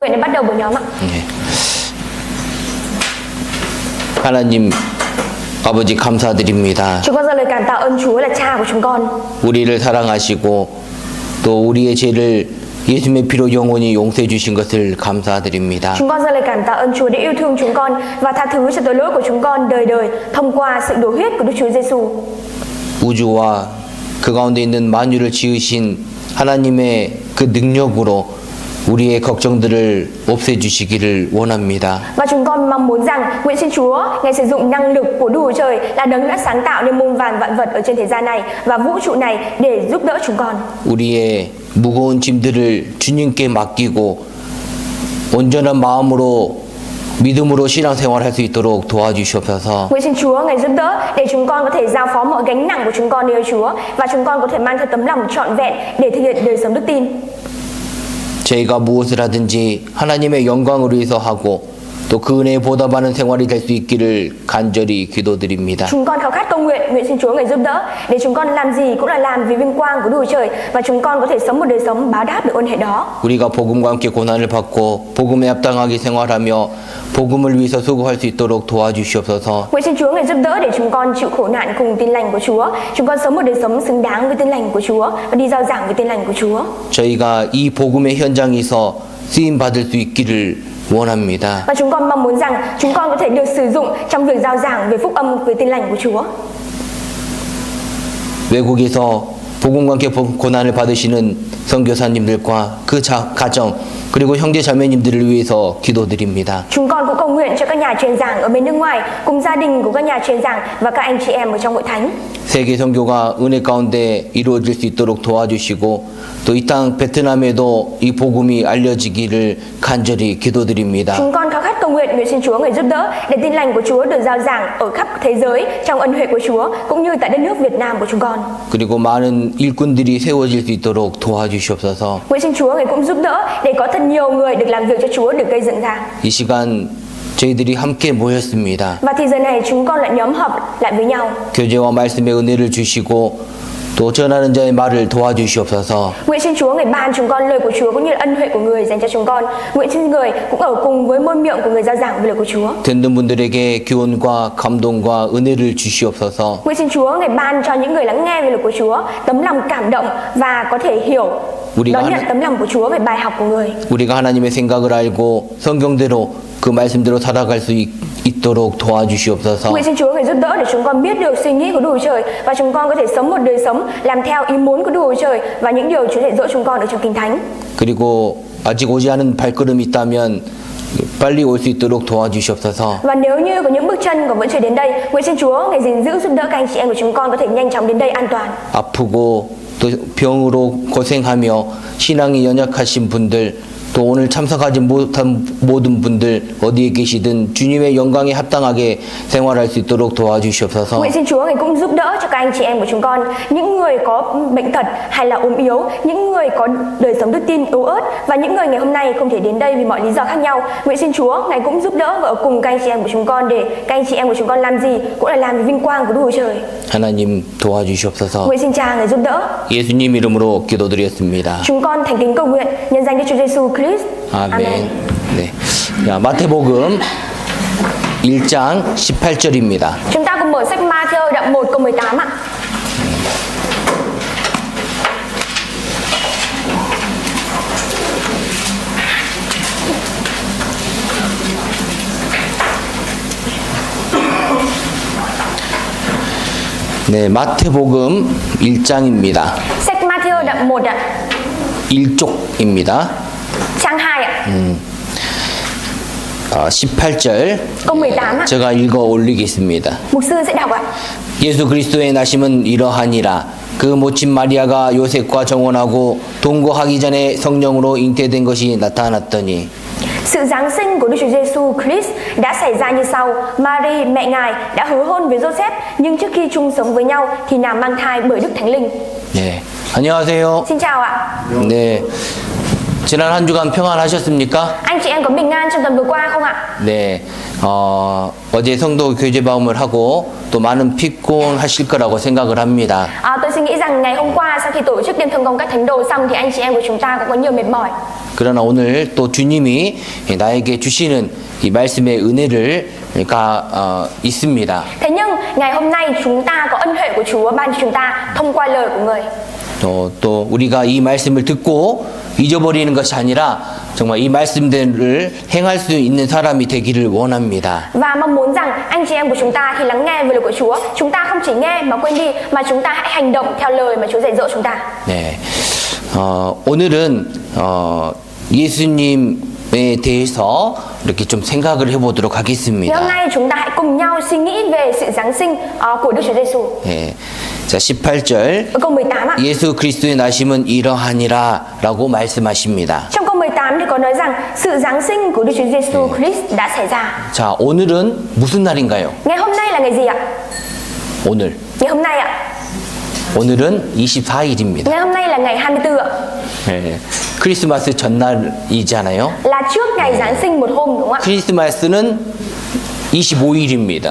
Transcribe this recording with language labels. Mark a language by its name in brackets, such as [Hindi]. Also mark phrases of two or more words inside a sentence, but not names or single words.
[Vietnamese] Để bắt đầu buổi nhóm ạ. [Korean] 네. 하나님 아버지 감사드립니다. [Vietnamese] Chúng con dâng lời cảm tạ ơn Chúa là Cha của chúng con. [Korean] 우리를 사랑하시고 또 우리의 죄를 예수님의 피로 영원히 용서해 주신 것을 감사드립니다. [Vietnamese] Chúng con dâng lời cảm tạ ơn Chúa đã yêu thương chúng con và tha thứ cho tội lỗi của chúng con đời đời thông qua sự đổ huyết của Đức Chúa Giêsu. [Korean] 우주와 그 가운데 있는 만유를 지으신 하나님의 그 능력으로 우리의 걱정들을 없애주시기를 원합니다. [Vietnamese] Và chúng con mong muốn rằng nguyện xin Chúa Ngài sử dụng năng lực của Đức Chúa Trời là đấng đã sáng tạo nên muôn vàn vạn vật ở trên thế gian này và vũ trụ này để giúp đỡ chúng con. [Korean] 우리의 무거운 짐들을 주님께 맡기고 온전한 마음으로 믿음으로 신앙생활할 수 있도록 도와주시옵소서. [Vietnamese] Nguyện xin Chúa Ngài giúp đỡ để chúng con có thể giao phó mọi gánh nặng của chúng con nơi Chúa và chúng con có thể mang theo tấm lòng trọn vẹn để thực hiện đời sống đức tin. [Korean] 저희가 무엇을 하든지 하나님의 영광을 위해서 하고 또 그 은혜에 보답하는 생활이 될 수 있기를 간절히 기도드립니다. [Vietnamese] Chúng con khao khát cầu nguyện, nguyện xin Chúa Ngài giúp đỡ để chúng con làm gì cũng là làm vì vinh quang của Đức Chúa Trời và chúng con có thể sống một đời sống báo đáp được ơn hệ đó. [Korean] 우리가 복음과 함께 고난을 받고 복음에 합당하게 생활하며 복음을 위해서 수고할 수 있도록 도와주시옵소서. [Vietnamese] Nguyện xin Chúa Ngài giúp đỡ để chúng con chịu khổ nạn cùng tin lành của Chúa. Chúng con sống một đời sống xứng đáng với tin lành của Chúa và đi rao giảng với tin lành của Chúa. [Korean] 저희가 이 복음의 현장에서 쓰임 받을 수 있기를 원합니다. [Vietnamese] Và chúng con mong muốn rằng chúng con có thể được sử dụng trong việc rao giảng về phúc âm về tin lành của Chúa. [Korean] 외국에서 복음과 함께 고난을 받으시는 선교사님들과 그 가정 그리고 형제 자매님들을 위해서 기도드립니다. [Vietnamese] Chúng con cũng cầu nguyện cho các nhà truyền giảng ở bên nước ngoài cùng gia đình của các nhà truyền giảng và các anh chị em ở trong hội thánh. [Korean] 세계 선교가 은혜 가운데 이루어질 수 있도록 도와주시고 또 이 땅 베트남에도 이 복음이 알려지기를 간절히 기도드립니다. [Vietnamese] Chúng con khao khát cầu nguyện, nguyện xin Chúa Ngài giúp đỡ để tin lành của Chúa được rao giảng ở khắp thế giới trong ân huệ của Chúa cũng như tại đất nước Việt Nam của chúng con. [Korean] 그리고 많은 일꾼들이 세워질 수 있도록 도와주시옵소서. [Vietnamese] Nguyện xin Chúa Ngài cũng giúp đỡ để có thật nhiều người được làm việc cho Chúa được gây dựng ra. [Korean] 이 시간 저희들이 함께 모였습니다. [Vietnamese] Và thì giờ này chúng con lại nhóm họp lại với nhau. [Korean] 교제와 말씀의 은혜를 주시고 또 전하는 자의 말을 도와주시옵소서. [Vietnamese] Nguyện xin Chúa Ngài ban chúng con lời của Chúa cũng như là ân huệ của người dành cho chúng con. Nguyện xin người cũng ở cùng với môi miệng của người rao giảng về lời của Chúa. [Korean] 듣는 분들에게 교훈과 감동과 은혜를 주시옵소서. [Vietnamese] Nguyện xin Chúa Ngài ban cho những người lắng nghe về lời của Chúa tấm lòng cảm động và có thể hiểu đón nhận tấm lòng của Chúa về bài học của người. [Korean] 우리가 하나님의 생각을 알고 성경대로 그 말씀대로 살아갈 수 있도록 도와주시옵소서. [Vietnamese] Nguyện xin Chúa Ngài giúp đỡ để chúng con biết được suy nghĩ của Đức Chúa Trời và chúng con có thể sống một đời sống làm theo ý muốn của Đức Chúa Trời và những điều Chúa dạy dỗ chúng con ở trong Kinh Thánh. [Korean] 그리고 아직 오지 않은 발걸음이 있다면 빨리 올 수 있도록 도와주시옵소서. [Vietnamese] Và nếu như có những bước chân còn vẫn chưa đến đây, nguyện xin Chúa Ngài gìn giữ giúp đỡ các anh chị em của chúng con có thể nhanh chóng đến đây an toàn. [Korean] 아프고 또 병으로 고생하며 신앙이 연약하신 분들 또 오늘 참석하지 못한 모든 분들 어디에 계시든 주님의 영광에 합당하게 생활할 수 있도록 도와주시옵소서. [Vietnamese] Nguyện xin Chúa Ngài cũng giúp đỡ cho các anh chị em của chúng con, những người có bệnh tật hay là ốm yếu, những người có đời sống đức tin yếu ớt và những người ngày hôm nay không thể đến đây vì mọi lý do khác nhau. Nguyện xin Chúa Ngài cũng giúp đỡ và ở cùng các anh chị em của chúng con để các anh chị em của chúng con làm gì cũng là làm vì vinh quang của Đức Chúa Trời. [Korean] 하나님 도와주시옵소서. [Vietnamese] Nguyện xin Cha Ngài giúp đỡ. [Korean] 예수님 이름으로 기도드렸습니다. [Vietnamese] Chúng con thành kính cầu nguyện nhân danh Đức Chúa Giêsu Christ. [Korean] 아멘. 네. 자, 마태복음 1장 18절입니다. [Vietnamese] Chúng ta cùng mở sách Ma-thi-ơ đoạn 1 câu 18 ạ. [Korean] 네, 마태복음 1장입니다. [Vietnamese] Sách Ma-thi-ơ đoạn 1 ạ. [Korean] 1쪽입니다. [Vietnamese] Trang 2 ạ. [Korean] 18절 [Vietnamese] câu 18 ạ. [Korean] 제가 읽어 올리겠습니다. [Vietnamese] Mục sư sẽ đọc ạ. [Korean] 예수 그리스도의 나심은 이러하니라. 그 모친 마리아가 요셉과 정혼하고 동거하기 전에 성령으로 잉태된 것이 나타났더니 [Vietnamese] Sự giáng sinh của Đức Chúa Giêsu Christ đã xảy ra như sau: Mary mẹ Ngài đã hứa hôn với Joseph, nhưng trước khi chung sống với nhau thì nàng mang thai bởi Đức Thánh Linh. [Korean] 네, 안녕하세요. [Vietnamese] Xin chào ạ. [Korean] 네, 지난 한 주간 평안하셨습니까? [Vietnamese] Anh chị em có bình an trong tuần vừa qua không ạ? [Korean] 네, 어제 성도 교제 마음을 하고 또 많은 피곤하실 거라고 생각을 합니다. [Vietnamese] Tôi suy nghĩ rằng ngày hôm qua sau khi tổ chức đêm thượng công các thánh đồ xong thì anh chị em của chúng ta cũng có nhiều mệt mỏi. [Korean] 그러나 오늘 또 주님이 나에게 주시는 이 말씀의 은혜가 있습니다. [Vietnamese] Thế nhưng ngày hôm nay chúng ta có ân huệ của Chúa ban cho chúng ta thông qua lời của người. [Korean] 또 우리가 이 말씀을 듣고 잊어버리는 것이 아니라 정말 이 말씀들을 행할 수 있는 사람이 되기를 원합니다. [Vietnamese] Và mong muốn rằng anh chị em của chúng ta khi lắng nghe lời của Chúa, chúng ta không chỉ nghe mà quên đi, mà chúng ta hãy hành động theo lời mà Chúa dạy dỗ chúng ta. [Korean] 네, 오늘은 예수님에 대해서 이렇게 좀 생각을 해보도록 [Vietnamese] Ngày hôm [Korean] 하겠습니다. [Vietnamese] nay chúng ta hãy cùng nhau suy nghĩ về sự Giáng sinh của Đức Chúa Giêsu. [Korean] 네, 자 18절 [Vietnamese] Ở câu 18 ạ. [Korean] 예수 그리스도의 나심은 이러하니라라고 말씀하십니다. [Vietnamese] Trong câu 18 thì có nói rằng sự Giáng sinh của Đức Chúa Giêsu Christ đã xảy ra. [Korean] 자, 오늘은 무슨 날인가요? [Vietnamese] Ngày hôm nay là ngày gì ạ? [Korean] 오늘. [Vietnamese] Ngày hôm nay ạ. [Korean] 오늘은 24일입니다. [Vietnamese] Ngày hôm nay là ngày 24 ạ. [Korean] 네, 크리스마스 전날이잖아요. [Vietnamese] Là trước ngày Giáng sinh một hôm đúng không ạ? [Korean] 크리스마스는 25일입니다.